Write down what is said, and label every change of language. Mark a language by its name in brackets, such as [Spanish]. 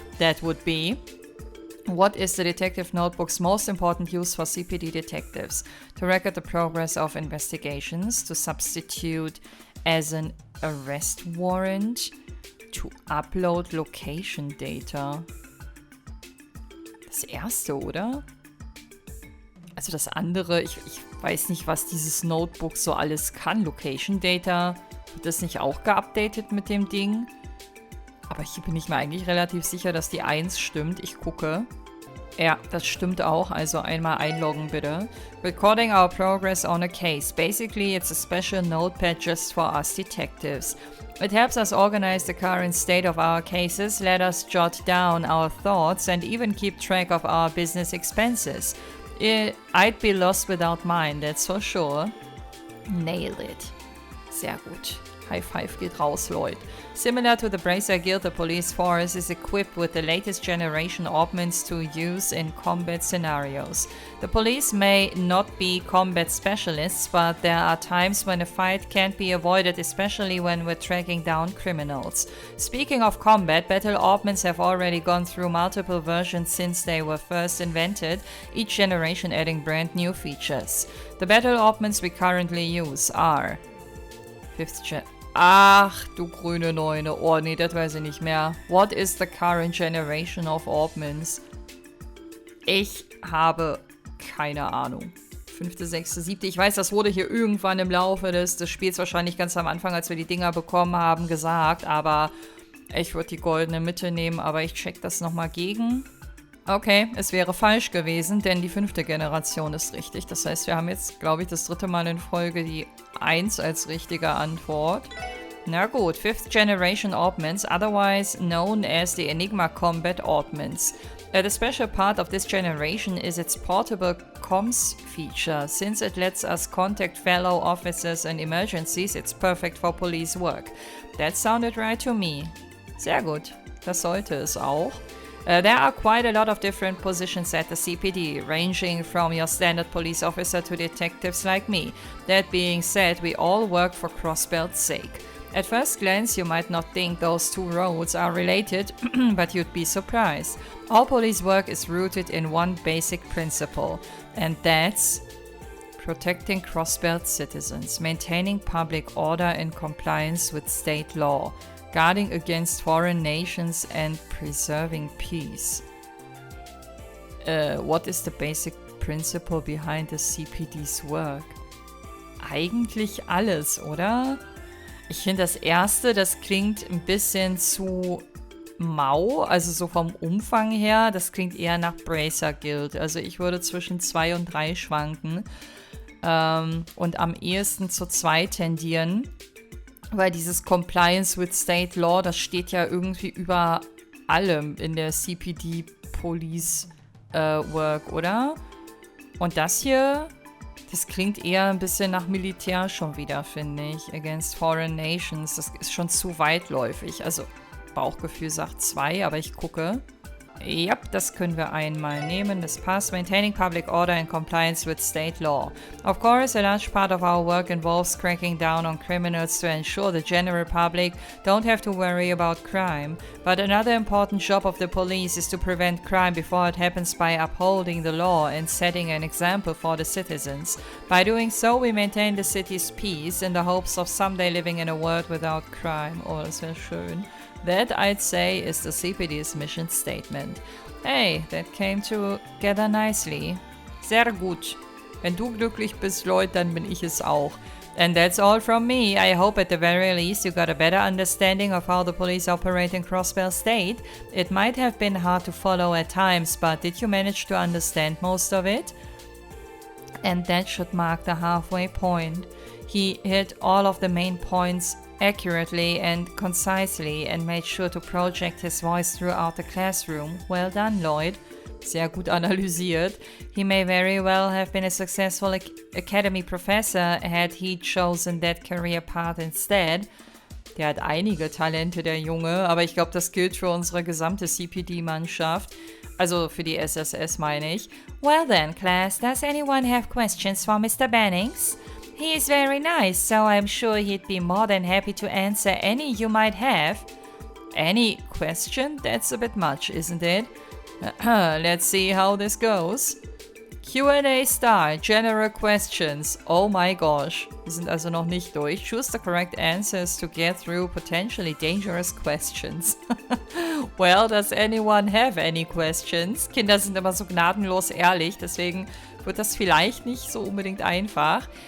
[English] That would be: what is the detective notebook's most important use for CPD detectives? To record the progress of investigations, to substitute as an arrest warrant, to upload location data. [German] Das erste, oder? Also das andere, ich weiß nicht, was dieses Notebook so alles kann. Location Data, wird das nicht auch geupdatet mit dem Ding? Aber hier bin ich mir eigentlich relativ sicher, dass die 1 stimmt. Ich gucke. Ja, das stimmt auch. Also einmal einloggen bitte. [English] Recording our progress on a case. Basically, it's a special notepad just for us detectives. It helps us organize the current state of our cases, let us jot down our thoughts, and even keep track of our business expenses. I'd be lost without mine, that's for sure. Nail it. [German] Sehr gut. High five geht raus, Lloyd. [English] Similar to the Bracer Guild, the police force is equipped with the latest generation augments to use in combat scenarios. The police may not be combat specialists, but there are times when a fight can't be avoided, especially when we're tracking down criminals. Speaking of combat, battle augments have already gone through multiple versions since they were first invented, each generation adding brand new features. The battle augments we currently use are... [German] Ach, du grüne Neune. Oh, nee, das weiß ich nicht mehr. [English] What is the current generation of augments? [German] Ich habe keine Ahnung. 5., 6., 7. Ich weiß, das wurde hier irgendwann im Laufe des Spiels wahrscheinlich ganz am Anfang, als wir die Dinger bekommen haben, gesagt. Aber ich würde die goldene Mitte nehmen, aber ich check das nochmal gegen. Okay, es wäre falsch gewesen, denn die 5. Generation ist richtig. Das heißt, wir haben jetzt, glaube ich, das 3. Mal in Folge die 1 als richtige Antwort. Na gut, [English] 5th Generation Augments, otherwise known as the Enigma Combat Augments. The special part of this generation is its portable comms feature. Since it lets us contact fellow officers in emergencies, it's perfect for police work. That sounded right to me. [German] Sehr gut, das sollte es auch. [English] There are quite a lot of different positions at the CPD, ranging from your standard police officer to detectives like me. That being said, we all work for Crossbelt's sake. At first glance, you might not think those two roles are related, but you'd be surprised. All police work is rooted in one basic principle, and that's protecting Crossbelt citizens, maintaining public order and compliance with state law, guarding against foreign nations and preserving peace. What is the basic principle behind the CPD's work? [German] Eigentlich alles, oder? Ich finde das erste, das klingt ein bisschen zu mau, also so vom Umfang her, das klingt eher nach Bracer Guild. Also ich würde zwischen 2 und 3 schwanken. und am ehesten zu 2 tendieren, weil dieses [English] Compliance with State Law, [German] das steht ja irgendwie über allem in der CPD Police Work, oder? Und das hier, das klingt eher ein bisschen nach Militär schon wieder, finde ich. [English] Against Foreign Nations. [German] Das ist schon zu weitläufig. Also Bauchgefühl sagt 2, aber ich gucke. Ja, das können wir einmal nehmen. Das passt. [English] Maintaining public order and compliance with state law. Of course, a large part of our work involves cracking down on criminals to ensure the general public don't have to worry about crime. But another important job of the police is to prevent crime before it happens by upholding the law and setting an example for the citizens. By doing so, we maintain the city's peace in the hopes of someday living in a world without crime. [German] Oh, das wäre schön. [English] That, I'd say, is the CPD's mission statement. Hey, that came together nicely. [German] Sehr gut. Wenn du glücklich bist, Lloyd, dann bin ich es auch. [English] And that's all from me. I hope at the very least you got a better understanding of how the police operate in Crossbell State. It might have been hard to follow at times, but did you manage to understand most of it? And that should mark the halfway point. He hit all of the main points accurately and concisely and made sure to project his voice throughout the classroom. Well done, Lloyd. [German] Sehr gut analysiert. [English] He may very well have been a successful academy professor had he chosen that career path instead. [German] Der hat einige Talente, der Junge, aber ich glaube, das gilt für unsere gesamte CPD-Mannschaft. Also für die SSS meine ich. [English] Well then, class, does anyone have questions for Mr. Bannings? He is very nice, so I'm sure he'd be more than happy to answer any you might have. Any question? That's a bit much, isn't it? Let's see how this goes. Q&A Star, General Questions. [German] Oh my gosh, wir sind also noch nicht durch. [English] Choose the correct answers to get through potentially dangerous questions. Well, does anyone have any questions? [German] Kinder sind immer so gnadenlos ehrlich, deswegen wird das vielleicht nicht so unbedingt einfach.